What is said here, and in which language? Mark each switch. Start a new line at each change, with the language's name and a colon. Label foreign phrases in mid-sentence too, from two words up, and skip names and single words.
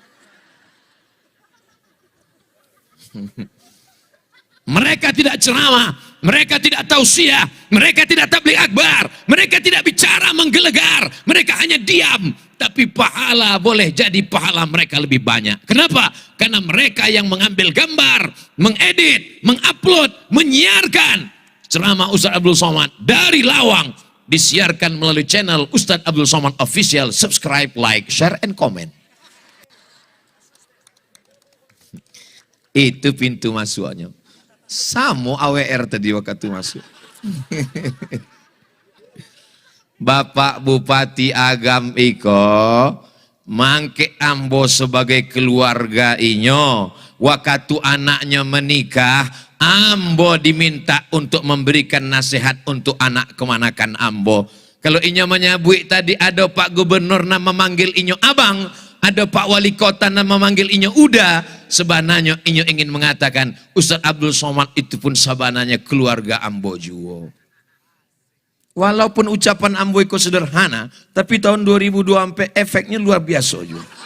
Indonesian: Mereka tidak ceramah, mereka tidak tausiah, mereka tidak tabligh akbar, mereka tidak bicara menggelegar, mereka hanya diam. Tapi pahala boleh jadi pahala mereka lebih banyak. Kenapa? Karena mereka yang mengambil gambar, mengedit, mengupload, menyiarkan ceramah Ustaz Abdul Somad dari Lawang. Disiarkan melalui channel Ustadz Abdul Somad Official.
English: Subscribe, like, share, and comment.
Indonesian: Itu pintu masuknya.
Minangkabau: Samo AWR tadi waktu masuk. Bapak Bupati Agam iko mangke ambo sebagai keluarga inyo.
Indonesian: Waktu anaknya menikah, ambo diminta untuk memberikan nasihat untuk anak kemanakan ambo. Kalau inyo menyabui tadi ada Pak Gubernur nama memanggil inyo abang, ada Pak Wali Kota nama memanggil inyo uda, sebenarnya inyo ingin mengatakan Ustaz Abdul Somad itu pun sabananya keluarga ambo juga. Walaupun ucapan ambo itu sederhana, tapi tahun 2002 sampai efeknya luar biasa juga.